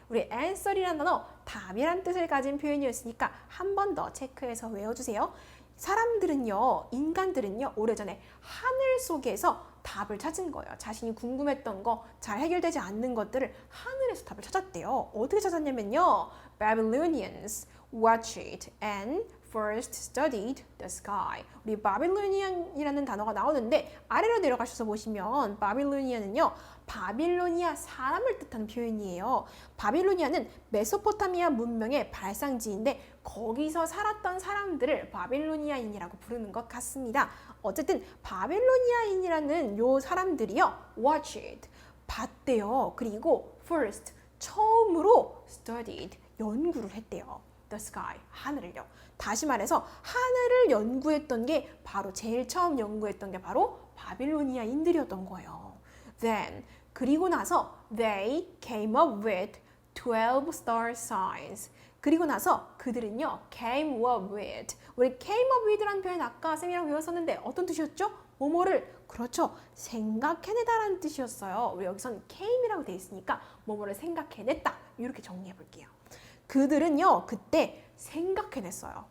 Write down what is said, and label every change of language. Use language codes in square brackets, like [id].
[ko] 우리 answer이라는 단어, 답이란 뜻을 가진 표현이었으니까 한 번 더 체크해서 외워주세요. 사람들은요, 인간들은요, 오래전에 하늘 속에서 답을 찾은 거예요. 자신이 궁금했던 거, 잘 해결되지 않는 것들을 하늘에서 답을 찾았대요. 어떻게 찾았냐면요. [en] Babylonians watched it and first studied the sky. [ko] 우리 바빌로니안이라는 단어가 나오는데 아래로 내려가셔서 보시면 바빌로니아는요, 바빌로니아 사람을 뜻하는 표현이에요. 바빌로니아는 메소포타미아 문명의 발상지인데 거기서 살았던 사람들을 바빌로니아인이라고 부르는 것 같습니다. 어쨌든 바빌로니아인이라는 요 사람들이요, watched, 봤대요. 그리고 first, 처음으로 studied, 연구를 했대요. [en] The sky, 하늘을요. [ko] 다시 말해서 하늘을 연구했던 게 바로 제일 처음 연구했던 게 바로 바빌로니아인들이었던 거예요. [en] Then, [ko] 그리고 나서 [en] they came up with 12 star signs. [ko] 그리고 나서 그들은요, came up with. 우리 came up with라는 표현 아까 쌤이랑 배웠었는데 어떤 뜻이었죠? 뭐뭐를, 그렇죠, 생각해내다라는 뜻이었어요. 우리 여기선 came이라고 되어 있으니까 뭐뭐를 생각해냈다. 이렇게 정리해 볼게요. 그들은요, 그때 생각해냈어요.